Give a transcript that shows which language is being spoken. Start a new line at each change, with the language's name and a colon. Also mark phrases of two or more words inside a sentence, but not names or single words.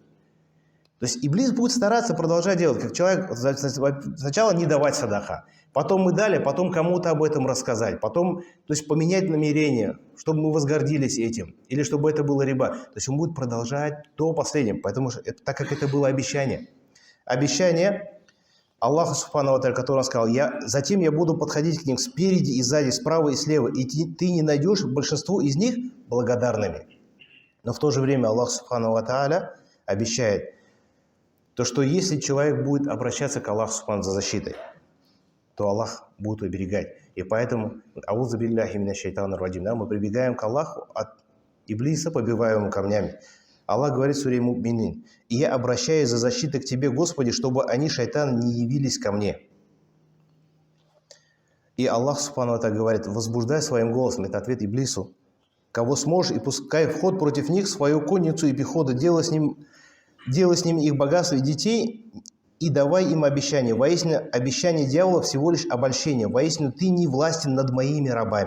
Russian: То есть Иблис будет стараться продолжать делать, как человек сначала не давать садаха, потом мы дали, потом кому-то об этом рассказать, потом, то есть поменять намерение, чтобы мы возгордились этим, или чтобы это было риба. То есть он будет продолжать до последнего, потому что так как это было обещание. Обещание Аллаха
Arabic: سبحانه وتعالى,
Russian: который он сказал: затем я буду подходить к ним спереди и сзади, справа и слева, и ты не найдешь большинство из них благодарными. Но в то же время Аллах
Arabic: سبحانه وتعالى
Russian: обещает, то, что если человек будет обращаться к Аллаху субхану за защитой, то Аллах будет оберегать.
Arabic: И поэтому أعوذ بالله من الشيطان الرجيم,
Russian: мы прибегаем к Аллаху от Иблиса, побиваем его камнями. Аллах говорит в суре Му'минин: и я обращаюсь за защитой к тебе, Господи, чтобы они, шайтан, не явились ко мне. И Аллах
Arabic: سبحانه وتعالى
Russian: говорит: возбуждай своим голосом, это ответ Иблису, кого сможешь, и пускай в ход против них свою конницу и пехоту, делай с ним их богатство и детей, и давай им обещание. Воистину, обещание дьявола всего лишь обольщение. Воистину, ты не властен над моими рабами.